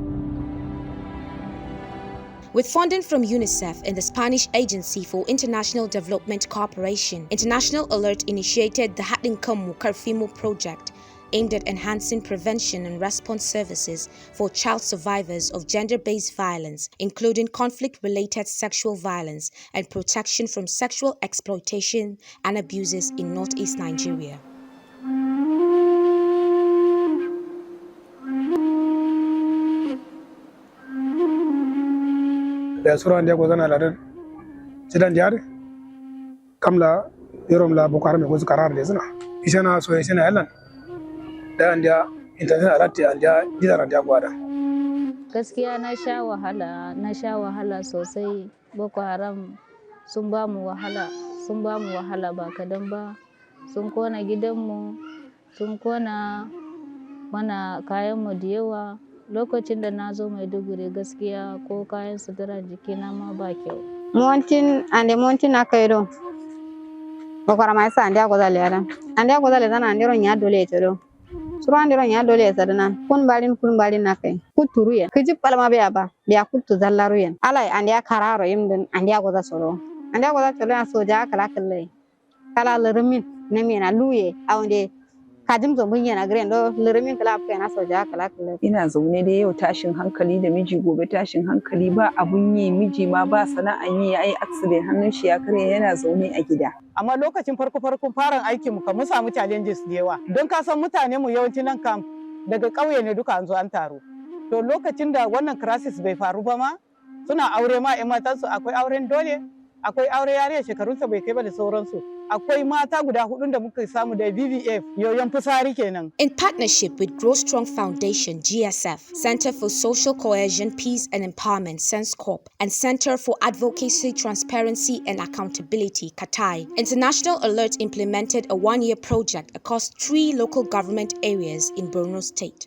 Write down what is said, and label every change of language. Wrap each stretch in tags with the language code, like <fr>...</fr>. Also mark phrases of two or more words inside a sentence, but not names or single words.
<en>With funding from UNICEF and the Spanish Agency for International Development Cooperation, International Alert initiated the Hatin Kamu Karfimo project, aimed at enhancing prevention and response services for child survivors of gender-based violence, including conflict-related sexual violence and protection from sexual exploitation and abuses in northeast Nigeria.</en> <kr>Da sura ndiya gozana ladan sidan jare kamla yorom la bukar me gozu karar de zina ishana so ishana yalan da ndiya international alati ndiya jidara ndiya gwada.</kr> <ha>Gaskiya na sha wahala sosai. Boko Haram sun ba mu wahala ba kadan ba. Sun kona gidanmu, sun kona mana kayanmu da yawa. Lokacin da na zo Maiduguri gaskiya ko kayan suturar jikina ma ba kyau.</ha> <kr>Montin akairo. Boko Haram isa ndiya gozale yaran. Ndiya gozale zana ndiro nya dole tero. Suran ndiro nya dole sadana. Kun balin nakai. Kuturu yen. Kijip palama biya kutu zallaru yen. Alai ndiya kararo yimdin ndiya goza solo. Ndiya goza solo ya soja kala kalle. Kala lirmin nemina luye aunde kajim zo mun yana grendo lirmin kala fa na soja kala kalle.</kr> <ha>Ina zaune da yau tashin hankali da miji, gobe tashin hankali, ba abun yi, miji ma ba sana'an yi, yayi accident hannun shi ya karye yana zaune a gida. Amma lokacin farkon farin aikin mu kan mun samu challenges da yawa. Don ka san mutane mu yawanci nan kam daga ƙauye ne duka an zo an taro. To lokacin da wannan crisis bai faru ba ma suna aure ma ƴan matansu, akwai auren dole, akwai aure yariya shekarunsa bai kai ba da sauransu. Akwai mata guda hudun da muka samu da VVF yoyon fitsari kenan.</ha> <en>In partnership with Grow Strong Foundation, GSF, Center for Social Cohesion, Peace and Empowerment, censcopee, and Center for Advocacy, Transparency and Accountability, CATAI, International Alert implemented a one-year project across 3 local government areas in Borno State.</en>